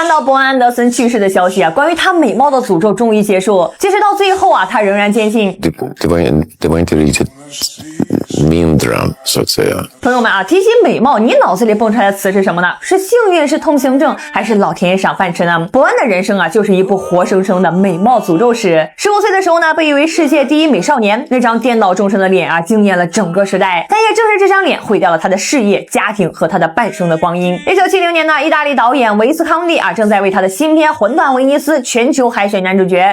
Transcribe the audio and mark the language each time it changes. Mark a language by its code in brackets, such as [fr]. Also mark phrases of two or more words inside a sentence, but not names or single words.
[zh] 到伯恩·安德森去世的消息啊，关于他美貌的诅咒终于结束。即使到最后啊，他仍然坚信 [sv] Det var inte riktigt min dröm, så att säga. [zh] 朋友们啊，提起美貌，你脑子里蹦出来的词是什么呢？是幸运，是通行证，还是老天爷赏饭吃呢？伯恩的人生啊，就是一部活生生的美貌诅咒史。15岁的时候呢，被誉为世界第一美少年，那张颠倒众生的脸啊，惊艳了整个时代。但也正是这张脸，毁掉了他的事业、家庭和他的半生的光阴。1970年呢，意大利导演维斯康蒂啊，正在为他的新片《魂断威尼斯》全球海选男主角。